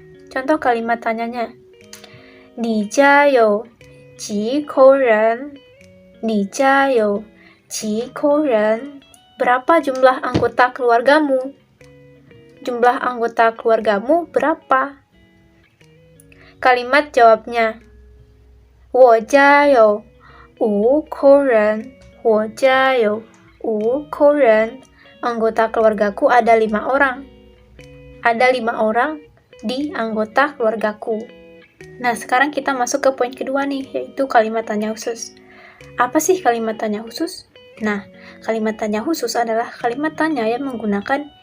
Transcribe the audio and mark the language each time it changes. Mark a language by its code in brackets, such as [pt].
[id] Contoh kalimat tanyanya [zh] 你家有几口人? 你家有几口人? [id] Berapa jumlah anggota keluargamu? Jumlah anggota keluargamu berapa? Kalimat jawabnya [zh] 我家有5口人. 我家有5口人. [id] Anggota keluargaku ada 5 orang. Ada 5 orang di anggota keluargaku. Nah, sekarang kita masuk ke poin kedua nih, yaitu kalimat tanya khusus. Apa sih kalimat tanya khusus? Nah, kalimat tanya khusus adalah kalimat tanya yang menggunakan